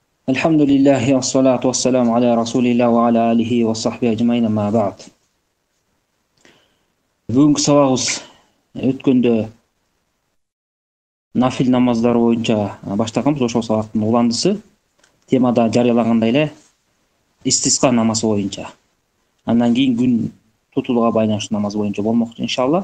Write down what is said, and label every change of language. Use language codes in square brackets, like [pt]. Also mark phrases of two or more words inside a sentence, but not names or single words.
[ar] الحمد لله والصلاة والسلام على رسول الله وعلى آله وصحبه أجمعين أما بعد. [ky] Бүгүнкү сабагыбыз өткөндө нафил намаздары боюнча баштаганбыз. Ошол сабактын уландысы темада жарыялагандай эле истисқа намазы боюнча. Андан кийин күн тутулууга байланыштуу намаз боюнча болмокчу иншалла.